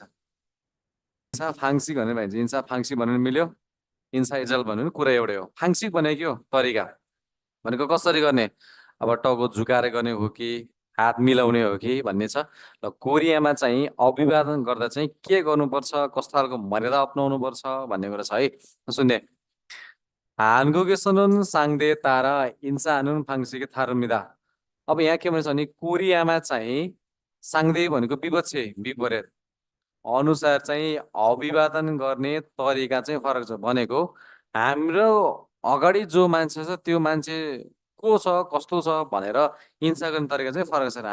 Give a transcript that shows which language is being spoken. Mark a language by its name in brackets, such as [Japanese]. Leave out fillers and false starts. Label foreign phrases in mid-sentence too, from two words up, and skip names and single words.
[Korean] 인사 방식 [Nepali] भनेर भन्छ, [Korean] 인사 방식 [Nepali] भन्नु मिल्यो, [Korean] 인사 예절 [Nepali] भन्नु पनि कुरा एउटै हो। फाङ्सिक भनेको के हो? तरिका भनेको कसरी गर्ने, अब टाउको झुकाएर गर्ने हो कि हात मिलाउने हो कि भन्ने छ। र कोरियामा चाहिँ अभिवादन गर्दा चाहिँ के गर्नुपर्छ, कस्तो खालको मर्यादा अप्नाउनु पर्छ भन्ने कुरा छ है। [Korean] सुन्ने 한국에서는 상대 따라 인사하는 방식이 다릅니다. [Nepali] अब यहाँ के भन्छ भने कोरियामा चाहिँ सांग्दे भनेको विपक्षी विपरीत अनुसार चाहिँ अभिवादन गर्ने तरिका चाहिँ फरक छ। भनेको हाम्रो अगाडि जो मान्छे छ त्यो मान्छे को छ, कस्तो छ भनेर हिंसा गर्ने तरिका चाहिँ फरक छ।